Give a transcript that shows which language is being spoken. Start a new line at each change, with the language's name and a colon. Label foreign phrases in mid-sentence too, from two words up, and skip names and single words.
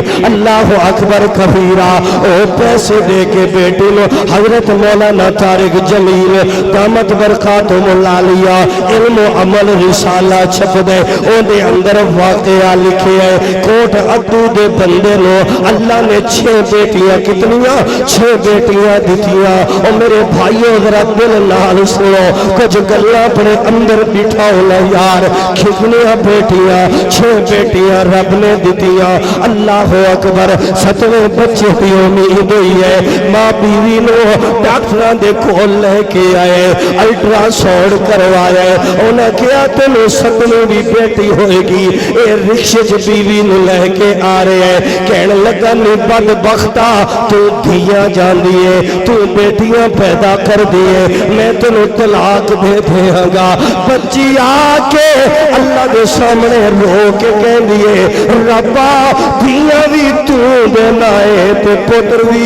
Arabic: اللہ اکبر کبیرہ.
Punjabi: او پیسے دے کے بیٹی نو حضرت مولانا طارق جمیل
Arabic: دامت برکاتہم العالیہ
Punjabi: علم و عمل رسالہ چھپ دے. او دے اندر واقعہ لکھے ہے کوٹ اڈو دے بندے نو اللہ نے 6 بیٹیاں کتنیاں 6 بیٹیاں دتیاں. او میرے بھائیو ذرا دل نال سنو کچھ گلاں اپنے اندر بٹھا ہونا یار. کتنیاں بیٹیاں 6 بیٹیاں رب نے دتیاں.
Arabic: اللہ اکبر.
Punjabi: 7ویں بچے دی امید ہوئی ہے. ماں بیوی نو ڈاکٹراں دے کول لے کے آئے
English: ultra sound
Punjabi: کروایا انہیں کیا تینوں 7ویں بھی بیٹی ہوئے گی اے رکشے چ بیوی نو لے کے آ رہے ہیں کہنے لگا نی بدبختا تو دھیاں جان دیے تو بیٹیاں پیدا کر دیے میں تینوں طلاق دے دیا گا بچی آ کے اللہ دے سامنے رو کے کہہ دیے ربا دھیاں بھی تو دینا ہے تے پتر